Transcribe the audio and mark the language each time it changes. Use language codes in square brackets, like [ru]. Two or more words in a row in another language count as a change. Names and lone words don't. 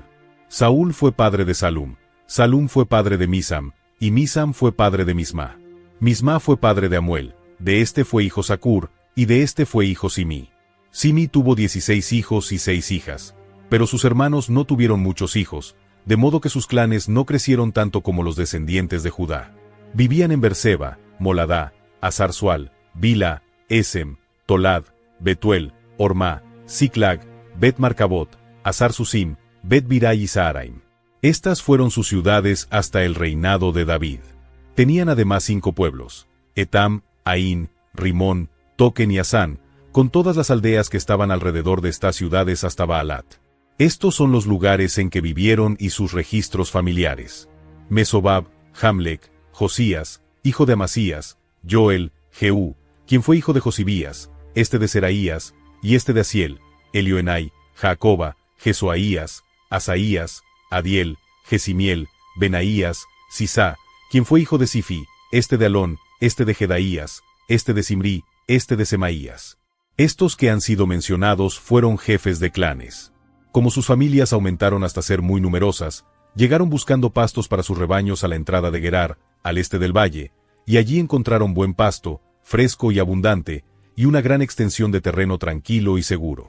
[es] Saúl fue padre de Salum, Salum fue padre de Misam, y Misam fue padre de Misma. Misma fue padre de Amuel, de este fue hijo Sacur, y de este fue hijo Simi. Simi tuvo 16 hijos y 6 hijas, pero sus hermanos no tuvieron muchos hijos, de modo que sus clanes no crecieron tanto como los descendientes de Judá. Vivían en Berseba, Moladá, Hazar-Sual, Bila, Esem, Tolad, Betuel, Ormá, Siclag, Bet-Marcabot, Hazar-Susim, Bet-Birai y Saharaim. Estas fueron sus ciudades hasta el reinado de David. Tenían además 5 pueblos: Etam, Aín, Rimón, Toquen y Asán, con todas las aldeas que estaban alrededor de estas ciudades hasta Baalat. Estos son los lugares en que vivieron y sus registros familiares. Mesobab, Jamlec, Josías, hijo de Amasías, Joel, Jehú, quien fue hijo de Josibías, este de Seraías, y este de Asiel, Elioenai, Jacoba, Jesuaías, Asaías, Adiel, Jesimiel, Benaías, Sisá, quien fue hijo de Sifi, este de Alón, este de Jedaías, este de Simri, este de Semaías. Estos que han sido mencionados fueron jefes de clanes. Como sus familias aumentaron hasta ser muy numerosas, llegaron buscando pastos para sus rebaños a la entrada de Gerar, al este del valle, y allí encontraron buen pasto, fresco y abundante, y una gran extensión de terreno tranquilo y seguro.